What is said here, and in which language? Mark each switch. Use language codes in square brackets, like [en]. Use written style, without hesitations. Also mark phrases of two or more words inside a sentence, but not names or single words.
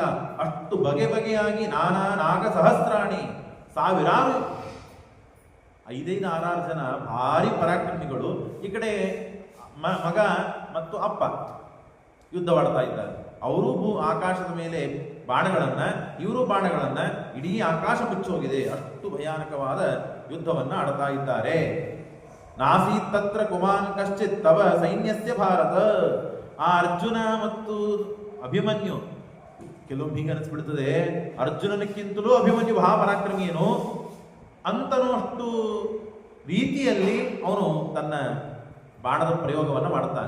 [kn] ಅಷ್ಟು ಬಗೆಯಾಗಿ [sa] ನಾನಾ ನಾಗ ಸಹಸ್ರಾಣಿ, [kn] ಸಾವಿರಾರು 5-6 ಜನ ಭಾರಿ ಪರಾಕ್ರಮಿಗಳು ಈ ಕಡೆ ಮಗ ಮತ್ತು ಅಪ್ಪ ಯುದ್ಧವಾಡ್ತಾ ಇದ್ದಾರೆ. ಅವರು ಆಕಾಶದ ಮೇಲೆ ಬಾಣಗಳನ್ನ, ಇವರು ಬಾಣಗಳನ್ನ ಇಡೀ ಆಕಾಶ ಮುಚ್ಚೋಗಿದೆ. ಅಷ್ಟು ಭಯಾನಕವಾದ ಯುದ್ಧವನ್ನ ಆಡ್ತಾ ಇದ್ದಾರೆ. [sa] ನಾಸೀತ್ ತತ್ರ ಕುಮಾನ್ ಕಶ್ಚಿತ್ ತವ ಸೈನ್ಯಸ್ಯ ಭಾರತ. [kn] ಆ ಅರ್ಜುನ ಮತ್ತು ಅಭಿಮನ್ಯು, ಕೆಲವೊಮ್ಮೆ ಹೀಗೆ ಅನಿಸ್ಬಿಡ್ತದೆ, ಅರ್ಜುನನಕ್ಕಿಂತಲೂ ಅಭಿಮನ್ಯು ಮಹಾಪರಾಕ್ರಮಿ ಏನು ಅಂತನೂ ಅಷ್ಟು ರೀತಿಯಲ್ಲಿ ಅವನು ತನ್ನ ಬಾಣದ ಪ್ರಯೋಗವನ್ನು ಮಾಡುತ್ತಾನೆ.